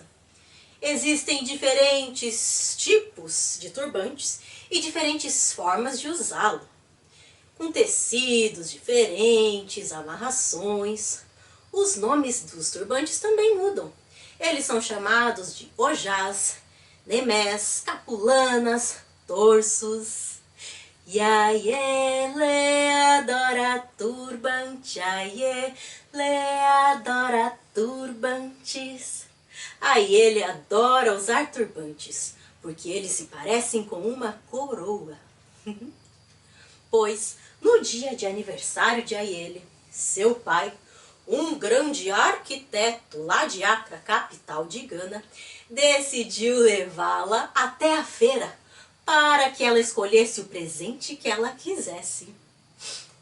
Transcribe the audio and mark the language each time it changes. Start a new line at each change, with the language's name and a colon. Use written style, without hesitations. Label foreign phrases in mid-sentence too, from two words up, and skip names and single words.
Portuguese: Existem diferentes tipos de turbantes e diferentes formas de usá-lo, com tecidos diferentes, amarrações. Os nomes dos turbantes também mudam. Eles são chamados de ojás, nemés, capulanas, torsos. E Aiele adora turbante, Aiele adora turbantes. Aiele adora usar turbantes, porque eles se parecem com uma coroa. Pois, no dia de aniversário de Aiele, seu pai, um grande arquiteto lá de Accra, capital de Gana, decidiu levá-la até a feira para que ela escolhesse o presente que ela quisesse.